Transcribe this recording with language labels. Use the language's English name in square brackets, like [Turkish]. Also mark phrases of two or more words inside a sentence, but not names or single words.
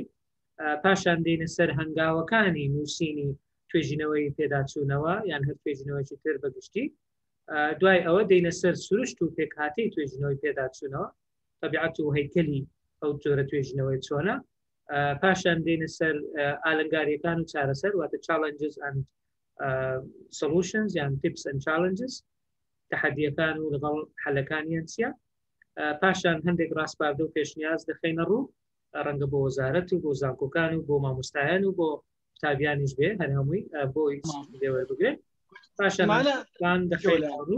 [Central Kurdish] پاشان دێنە سەر هەنگاوەکانی نووسینی توێژینەوەی پێداچوونەوە یان هەر توێژینەوەی تر بەگشتی. دوای ئەوە دێنە سەر سروشت و پێکهاتەی توێژینەوەی پێداچوونەوە طبیعەت و هەیکەلی ئەو جۆرە توێژینەوەی چۆنە. پاشان دێنە سەر ئالنگاریەکان و چارەسەر واتە [English] challenges and solutions [Central Kurdish] یان [English] tips and challenges [Central Kurdish] تەحەدیەکان و لەگەڵ حەلەکانیان چیە. پاشان هەندێک ڕاستپاردە و پێشنیاز دەخەینە ڕوو ڕەنگە بۆ وەزارەت و بۆ زانکۆکان و بۆ مامۆستایان و بۆ قوتابیانیش بێ هەر هەمووی بۆی لێوەربگرێت. پاشان دەخەینە ڕوو